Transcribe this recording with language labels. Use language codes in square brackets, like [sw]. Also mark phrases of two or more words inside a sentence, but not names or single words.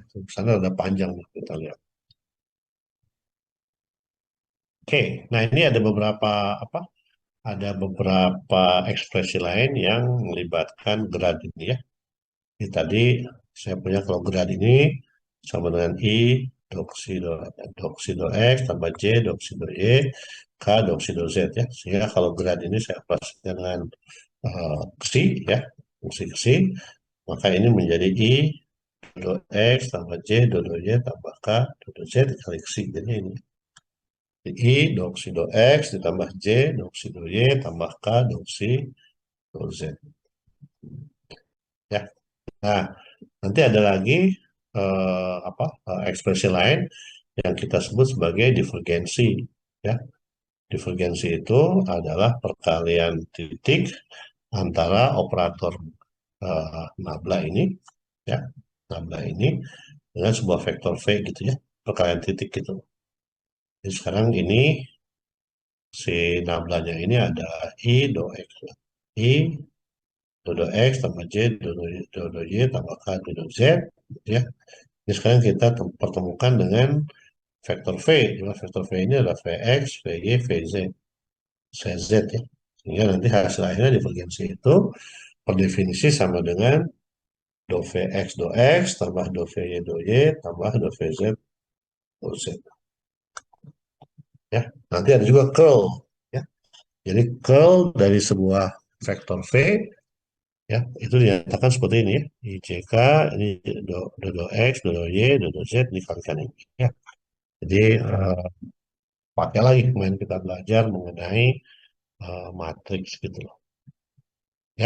[id] Di sana ada panjang nih, kita lihat. Oke, nah ini ada beberapa apa? Ada beberapa ekspresi lain yang melibatkan grad ini ya. Ini tadi saya punya kalau grad ini sama dengan I doksido doksido X tambah J doksido Y K doksido Z ya. Sehingga kalau grad ini saya operasikan dengan ksi ya, fungsi ksi, maka ini menjadi I do X tambah J do Y tambah K do Z dikali ksi. Jadi ini I doksido X ditambah J doksido Y tambah K doksido Z ya. Nah, nanti ada lagi apa ekspresi lain yang kita sebut sebagai divergensi. Ya, divergensi itu adalah perkalian titik antara operator nabla ini, ya, nabla ini dengan sebuah vektor v gitu ya, perkalian titik gitu. Jadi sekarang ini si nablanya ini ada i do x, i do x tambah j do y tambah k do z, gitu ya. Jadi sekarang kita pertemukan dengan vektor V, di mana vektor V ini adalah Vx, Vy, Vz, Cz ya. Sehingga nanti hasil akhirnya divergensi itu per definisi sama dengan do Vx do X tambah do Vy do Y tambah do Vz do Z. Ya. Nanti ada juga curl. Ya. Jadi curl dari sebuah vektor V ya itu dinyatakan seperti ini ya. IJK ini do X, do Y, do Z dikalikan ini. Ya. Jadi pakai lagi kemarin kita belajar mengenai matriks gitu loh ya.